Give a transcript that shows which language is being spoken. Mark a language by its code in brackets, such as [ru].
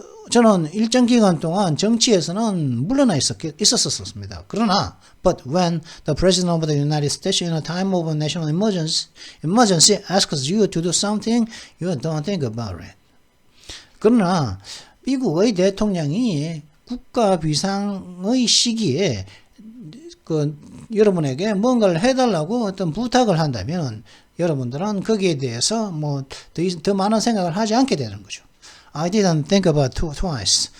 [ko] 저는 일정 기간 동안 정치에서는 물러나 있었습니다. 그러나, [en] but when the President of the United States in a time of national emergency asks you to do something, you don't think about it. [ko] 그러나 미국의 대통령이 국가 비상의 시기에 여러분에게 뭔가를 해달라고 어떤 부탁을 한다면 여러분들은 거기에 대해서 더 많은 생각을 하지 않게 되는 거죠. [en] I didn't think about twice.